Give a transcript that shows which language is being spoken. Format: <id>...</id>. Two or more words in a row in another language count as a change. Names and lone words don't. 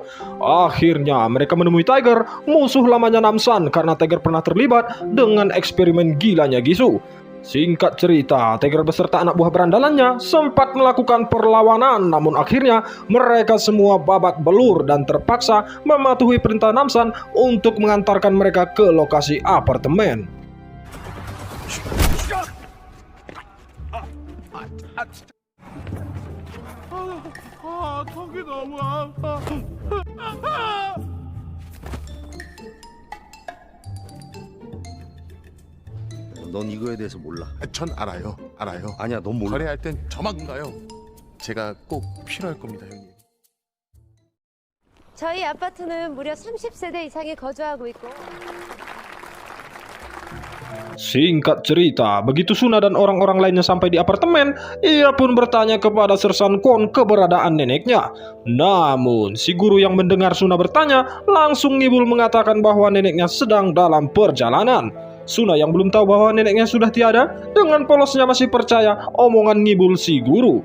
<id>Akhirnya mereka menemui Tiger, musuh lamanya Namsan, karena Tiger pernah terlibat dengan eksperimen gilanya Gisu. Singkat cerita, Tiger beserta anak buah berandalannya sempat melakukan perlawanan, namun akhirnya mereka semua babak belur dan terpaksa mematuhi perintah Namsan untuk mengantarkan mereka ke lokasi apartemen.</id> <ko>턱이 너무 아파. 넌 이거에 대해서 몰라. 전 알아요. 아니야, 넌 몰라. 거래할 땐 저만 가요. 제가 꼭 필요할 겁니다, 형님. 저희 아파트는 무려 30세대 이상이 거주하고 있고</ko> <id>Singkat cerita, begitu Suna dan orang-orang lainnya sampai di apartemen, ia pun bertanya kepada Sersan Kwon keberadaan neneknya. Namun, si guru yang mendengar Suna bertanya, langsung ngibul mengatakan bahwa neneknya sedang dalam perjalanan. Suna yang belum tahu bahwa neneknya sudah tiada, dengan polosnya masih percaya omongan ngibul si guru.</id>